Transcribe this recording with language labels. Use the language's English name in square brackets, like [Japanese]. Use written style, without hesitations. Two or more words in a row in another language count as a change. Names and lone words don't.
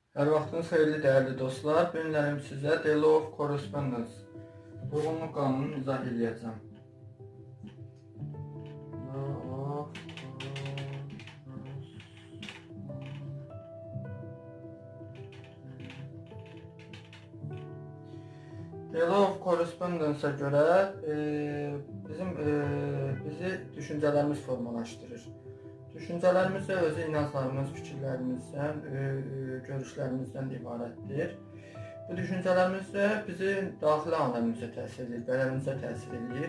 [Azerbaijani] Hər vaxtınız xeyirli dəyərli dostlar. Bu günlərim sizə [English] The Law of Correspondence [Azerbaijani] Uyğunluq qanununu izah edəcəm. [English] The Law of Correspondence'a [Azerbaijani] görə bizi düşüncələrimiz formalaşdırır. Düşüncələrimiz də özü inanclarımız, fikirlərimizdən, görüşlərimizdən ibarətdir. Bu düşüncələrimiz də bizim daxili aləmimizə təsir edir, bədənimizə təsir edir.